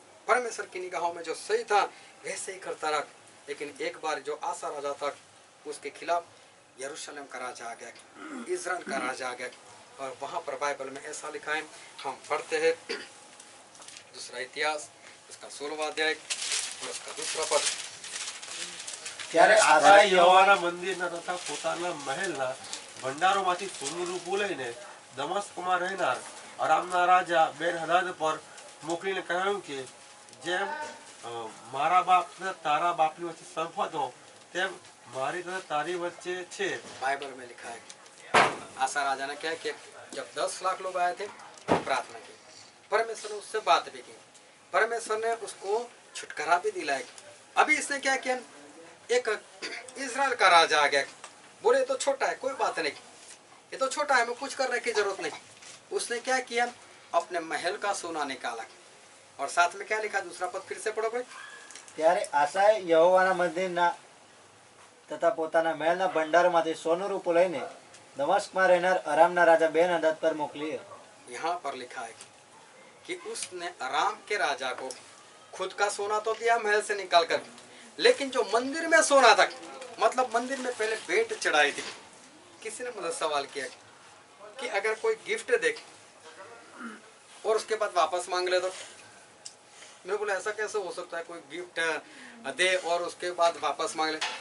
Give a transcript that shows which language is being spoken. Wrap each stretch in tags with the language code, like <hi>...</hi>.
<hi>परमेश्वर की निगाहों में जो सही था वैसे ही करता रहा। लेकिन एक बार जो आसा राजा था उसके खिलाफ यरूशलेम का राजा आ गया, इज़राइल का राजा आ गया। और वहाँ पर बाइबल में ऐसा लिखा है, हम पढ़ते हैं दूसरा इतिहास उसका 16वां अध्याय और उसका दूसरा पद।</hi> <gu>ત્યારે આસાએ યહોવાના મંદિરના તથા પોતાના મહેલના ભંડારોમાંથી સોનું રૂપું લઈને દમસ્કમાં રહેનાર અરામના રાજા બેન-હદાદ પર મોકલીને કહ્યું કે જેમ મારા બાપ તથા તારા બાપની વચ્ચે સંપત हो તેમ મારી તથા તારી વચ્ચે છે।</gu> <hi>बाइबल में लिखा है आसा राजा ने क्या किया, जब 10 लाख लोग आए थे प्रार्थना की, परमेश्वर ने उससे बात भी की, परमेश्वर ने उसको छुटकारा भी दिलाया। अभी इसने क्या किया, एक इज़राइल का राजा आ गया, बोले तो छोटा है कोई बात नहीं, ये तो छोटा है, हमें कुछ करने की जरूरत नहीं। उसने क्या किया, अपने महल का सोना निकाला और साथ में क्या लिखा, दूसरा पद फिर से पढ़ो भाई।</hi> <gu>ત્યારે આસાએ યહોવાના મંદિરના તથા પોતાના મહેલના ભંડારોમાંથી સોનું રૂપું લઈને દમસ્કમાં રહેનાર અરામના રાજા બેન-હદાદ પર મોકલી।</gu> <hi>यहाँ पर लिखा है कि उसने अराम के राजा को खुद का सोना तो दिया महल से निकाल कर, लेकिन जो मंदिर में सोना था, मतलब मंदिर में पहले भेंट चढ़ाई थी। किसी ने मुझे सवाल किया कि अगर कोई गिफ्ट दे और उसके बाद वापस मांग ले तो, मैंने बोला ऐसा कैसे हो सकता है, कोई गिफ्ट दे और उसके बाद वापस मांग ले।</hi>